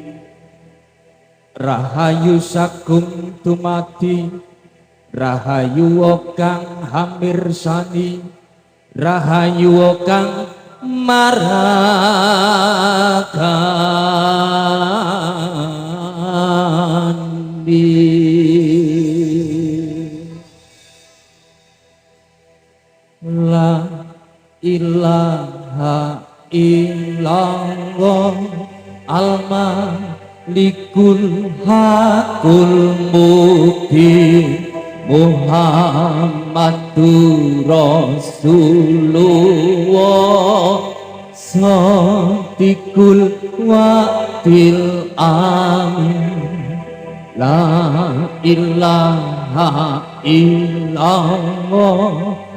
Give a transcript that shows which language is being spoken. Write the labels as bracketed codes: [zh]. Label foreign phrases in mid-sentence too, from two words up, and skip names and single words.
[jv] Rahayu sagung tumati Rahayu kang hamirsani Rahayu kang marakandi La [ar] إله إلا الله الملك الحق المبين محمد رسول الله صادق الوعد الأمين لا إله إلا الله